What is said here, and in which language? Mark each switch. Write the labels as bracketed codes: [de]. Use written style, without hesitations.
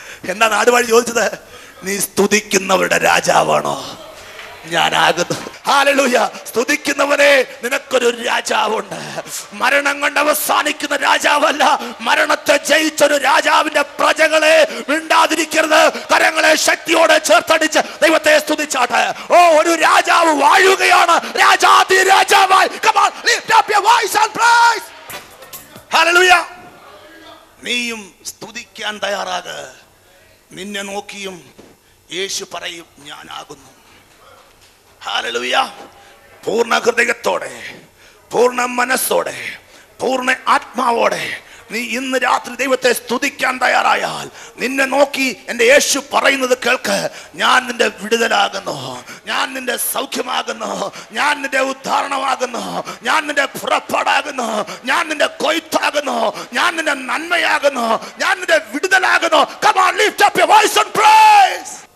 [ml] എന്താ നാടുവാഴി ചോദിച്ചത്? നീ സ്തുതിക്കുന്നവരുടെ രാജാവാണോ? ഞാനാകുന്നു. ഹല്ലേലൂയ. സ്തുതിക്കുന്നവനെ, നിനക്കൊരു രാജാവുണ്ട്. മരണം കൊണ്ട് അവസാനിക്കുന്ന രാജാവല്ല, മരണത്തെ ജയിച്ചൊരു രാജാവിന്റെ പ്രജകളെ മിണ്ടാതിരിക്കരുത്. കരങ്ങളെ ശക്തിയോടെ ചേർത്തടിച്ച് ദൈവത്തെ സ്തുതിച്ചാട്ടെ. ഓ, ഒരു രാജാവ് വാഴുകയാണ്, രാജാതി രാജാവായി. [en] Come on, lift up your voice and praise. [ml] Hallelujah. നീയും സ്തുതിക്കാൻ തയ്യാറാക. നിന്നെ നോക്കിയും യേശു പറയും, ഞാനാകുന്നു. ഹല്ലേലൂയ. പൂർണ്ണ ഹൃദയത്തോടെ, പൂർണ്ണ മനസ്സോടെ, പൂർണ്ണ ആത്മാവോടെ നീ ഇന്ന് രാത്രി ദൈവത്തെ സ്തുതിക്കാൻ തയ്യാറായാൽ, നിന്നെ നോക്കി എൻ്റെ യേശു പറയുന്നത് കേൾക്ക്. ഞാൻ നിന്റെ വിടുതലാകുന്നു, ഞാൻ നിന്റെ സൗഖ്യമാകുന്നു, ഞാൻ നിന്റെ ഉദ്ധാരണമാകുന്നു, ഞാൻ നിന്റെ പുറപ്പാടാകുന്നു, ഞാൻ നിന്റെ കൊയ്ത്താകുന്നു, ഞാൻ നിന്റെ നന്മയാകുന്നു, ഞാൻ നിന്റെ വിടുതലാകുന്നു. Come on, lift up your voice and praise.